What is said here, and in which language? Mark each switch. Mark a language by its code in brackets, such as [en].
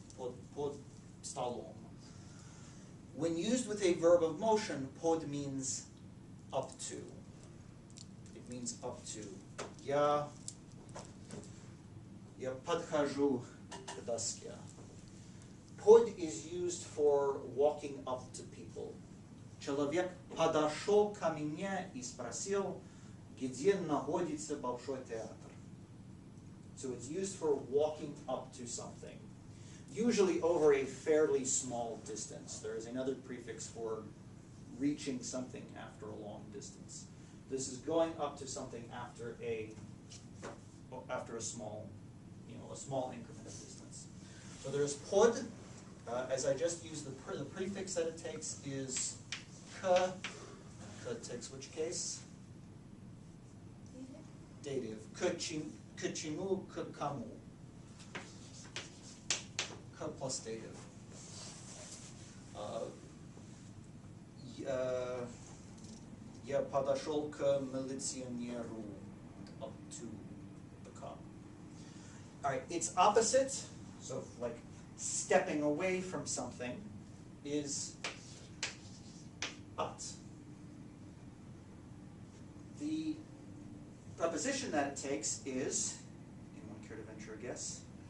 [ru] Pod stolom. [en] When used with a verb of motion, pod means up to. It means up to. [ru] Я подхожу к доске. [en] Pod is used for walking up to people. [ru] Человек подошел ко мне и спросил, где находится Большой театр. [en] So it's used for walking up to something, usually over a fairly small distance. There is another prefix for reaching something after a long distance. This is going up to something after a small, a small increment of distance. So there's pod. As I just used, the prefix that it takes is k. That takes which case? [ru] Dative. К чему, к кому. [en] K plus dative. [ru] Я подошел к милиционеру. [en] Up to the car. All right, its opposite, so like stepping away from something, is at. The preposition that it takes is, anyone care to venture a guess?